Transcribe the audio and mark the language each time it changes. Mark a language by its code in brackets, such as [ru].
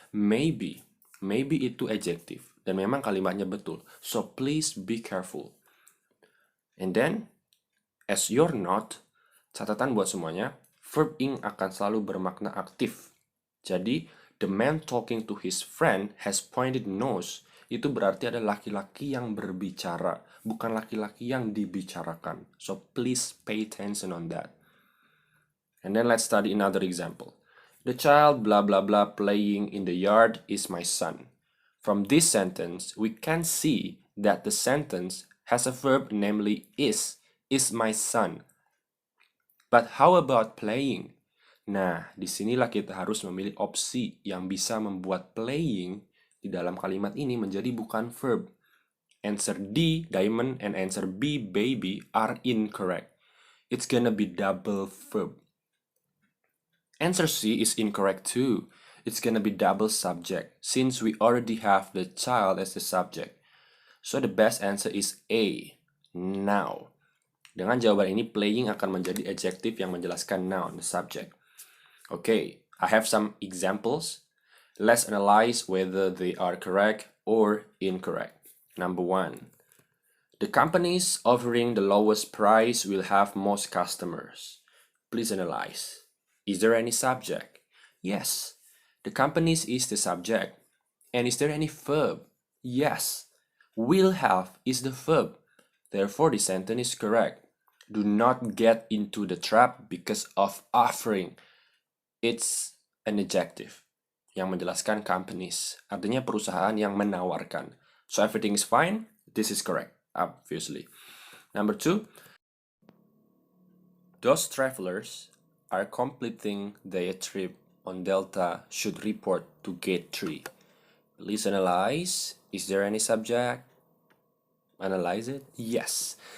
[id] Maybe itu adjective dan memang kalimatnya betul. [en] So please be careful. And then as your note, [id] catatan buat semuanya, verb ing akan selalu bermakna aktif. Jadi, [en] the man talking to his friend has pointed nose. [id] Itu berarti ada laki-laki yang berbicara, bukan laki-laki yang dibicarakan. [en] So, please pay attention on that. And then let's study another example. The child blah blah blah playing in the yard is my son. From this sentence, we can see that the sentence has a verb namely is my son. But how about playing? [id] Nah, disinilah kita harus memilih opsi yang bisa membuat playing di dalam kalimat ini menjadi bukan verb. [en] Answer D, diamond, and answer B, baby, are incorrect. It's gonna be double verb. Answer C is incorrect too. It's gonna be double subject, since we already have the child as the subject. So the best answer is A, now. [id] Dengan jawaban ini, playing akan menjadi adjective yang menjelaskan [en] noun, the subject. Okay, I have some examples. Let's analyze whether they are correct or incorrect. Number 1. The companies offering the lowest price will have most customers. Please analyze. Is there any subject? Yes. The companies is the subject. And is there any verb? Yes. Will have is the verb. Therefore, the sentence is correct. Do not get into the trap because of offering. It's an adjective [id] yang menjelaskan [en] companies. [id] Artinya perusahaan yang menawarkan. [en] So everything is fine. This is correct, obviously. Number 2. Those travelers are completing their trip on Delta should report to gate 3. Please analyze. Is there any subject? Analyze it. Yes.